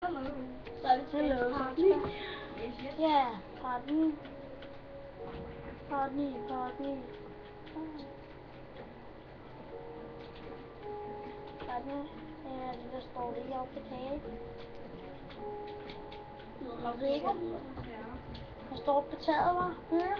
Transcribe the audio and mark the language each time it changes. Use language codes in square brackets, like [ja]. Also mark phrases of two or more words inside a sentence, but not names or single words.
[da] Så er det tilbage til part 9. Ja, part 9. Part 9, part 9. Part 9. Ja, det der står lige oppe på taget. Rikke. Han står på taget, var. Hører.